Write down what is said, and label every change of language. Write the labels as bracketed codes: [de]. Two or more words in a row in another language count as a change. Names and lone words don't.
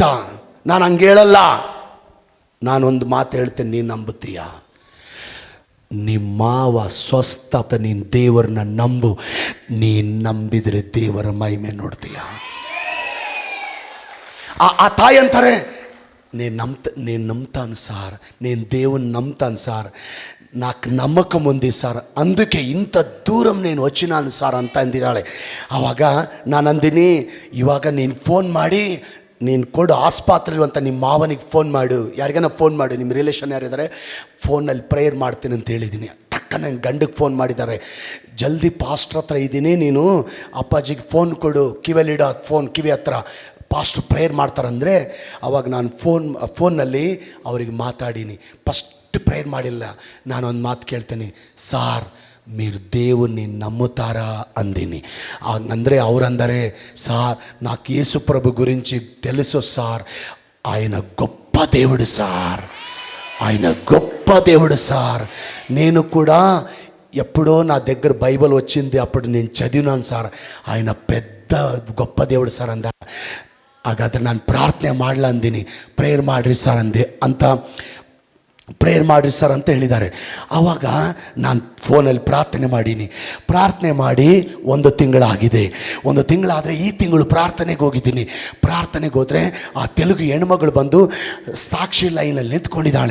[kn] ನಾನು ಹಂಗೆ ಹೇಳಲ್ಲ. ನಾನೊಂದು ಮಾತು ಹೇಳ್ತೇನೆ, ನೀನು ನಂಬುತ್ತೀಯ? ನಿಮ್ಮ ಮಾವ ಸ್ವಸ್ಥತೆ, ನೀನು ದೇವರನ್ನ ನಂಬು. ನೀನು ನಂಬಿದರೆ ದೇವರ ಮಹಿಮೆ ನೋಡ್ತೀಯ. ಆ ತಾಯಿ ಅಂತಾರೆ, [te] నేను నమ్ముతాను సార్, నేను దేవుని నమ్ముతాను సార్, నాకు నమ్మకం ఉంది సార్, అందుకే ఇంత దూరం నేను వచ్చినాను సార్ [kn] ಅಂತ ಅಂದಿದ್ದಾಳೆ. ಆವಾಗ ನಾನು ಅಂದಿನಿ, ಇವಾಗ ನೀನು ಫೋನ್ ಮಾಡಿ ನೀನು ಕೊಡು ಆಸ್ಪತ್ರೆಗೆ ನಿಮ್ಮ ಮಾವನಿಗೆ ಫೋನ್ ಮಾಡು, ಯಾರಿಗಾನ ಫೋನ್ ಮಾಡು, ನಿಮ್ಮ ರಿಲೇಷನ್ ಯಾರಿದ್ದಾರೆ, ಫೋನಲ್ಲಿ ಪ್ರೇಯರ್ ಮಾಡ್ತೀನಿ ಅಂತ ಹೇಳಿದ್ದೀನಿ. ಟಕ್ಕ ನಂಗೆ ಗಂಡಕ್ಕೆ ಫೋನ್ ಮಾಡಿದ್ದಾರೆ, ಜಲ್ದಿ ಪಾಸ್ಟ್ರ್ ಹತ್ರ ಇದ್ದೀನಿ, ನೀನು ಅಪ್ಪಾಜಿಗೆ ಫೋನ್ ಕೊಡು, ಕಿವಿಯಲ್ಲಿಡೋ ಕಿವಿ ಹತ್ರ, ಪಾಸ್ಟ್ರು ಪ್ರೇಯರ್ ಮಾಡ್ತಾರಂದರೆ. ಅವಾಗ ನಾನು ಫೋನ್ನಲ್ಲಿ ಅವರಿಗೆ ಮಾತಾಡೀನಿ. ಫಸ್ಟ್ ప్రేయర్ ಮಾಡಿಲ್ಲ. ನಾನೊಂದು ಮಾತು ಕೇಳ್ತೀನಿ, [te] సార్ మీరు దేవుణ్ణి నమ్ముతారా అందిని. [kn] ಅಂದರೆ ಅವರಂದರೆ, [te] సార్ నాకు యేసుప్రభు గురించి తెలుసు సార్, ఆయన గొప్ప దేవుడు సార్, ఆయన గొప్ప దేవుడు సార్, నేను కూడా ఎప్పుడో నా దగ్గర బైబిల్ వచ్చింది, అప్పుడు నేను చదివినాను సార్, ఆయన పెద్ద గొప్ప దేవుడు సార్ ಅಂದ. [kn] ಹಾಗಾದರೆ ನಾನು ಪ್ರಾರ್ಥನೆ ಮಾಡಲ ಅಂದಿನಿ, ಪ್ರೇಯರ್ ಮಾಡಿರಿ ಸರ್ ಅಂದೆ ಅಂತ, ಪ್ರೇಯರ್ ಮಾಡಿರಿ ಸರ್ ಅಂತ ಹೇಳಿದ್ದಾರೆ. ಆವಾಗ ನಾನು ಫೋನಲ್ಲಿ ಪ್ರಾರ್ಥನೆ ಮಾಡಿ 1 ತಿಂಗಳಾಗಿದೆ. 1 ತಿಂಗಳಾದರೆ ಈ ತಿಂಗಳು ಪ್ರಾರ್ಥನೆಗೆ ಹೋಗಿದ್ದೀನಿ. ಪ್ರಾರ್ಥನೆಗೆ ಹೋದರೆ ಆ ತೆಲುಗು ಹೆಣ್ಮಗಳು ಬಂದು ಸಾಕ್ಷಿ ಲೈನಲ್ಲಿ ನಿಂತ್ಕೊಂಡಿದ್ದಾಳೆ.